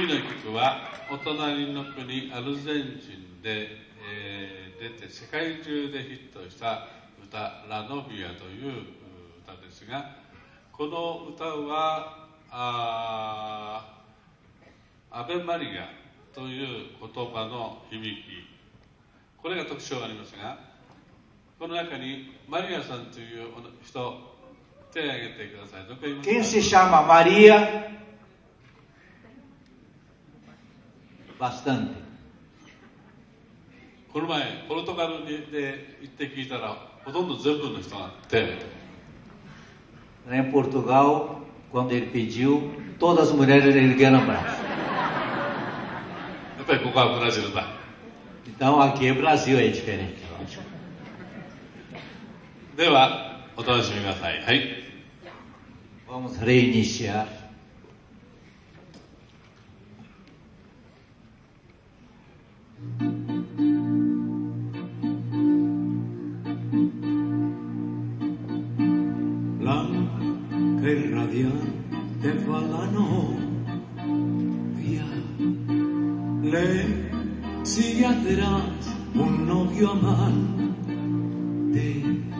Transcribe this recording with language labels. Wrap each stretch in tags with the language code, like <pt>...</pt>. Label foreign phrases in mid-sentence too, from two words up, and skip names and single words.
<ja>曲はお隣の国アルゼンチンで、出て世界中でヒットした歌「ラノビア」という歌ですが、この歌はアベマリアという言葉の響き、これが特徴がありますが、この中にマリアさんという人、手を挙げてください。どこ言いますか？</ja> <pt>Quem se chama Maria? Bastante.</pt> <ja>この前ポルトガルで行って聞いたら、ほとんど全部の人が手。</ja> <pt>Em Portugal, quando ele pediu, todas as mulheres ergueram o braço.</pt> <ja>やっぱりここはブラジルだ。</ja> <pt>Então aqui é Brasil, é diferente, lógico.</pt> <ja>ではお楽しみください。はい。</ja> <pt>Vamos reiniciar.</pt> <es>Blanca y radiante va la novia, le sigue atrás un novio amante,</es>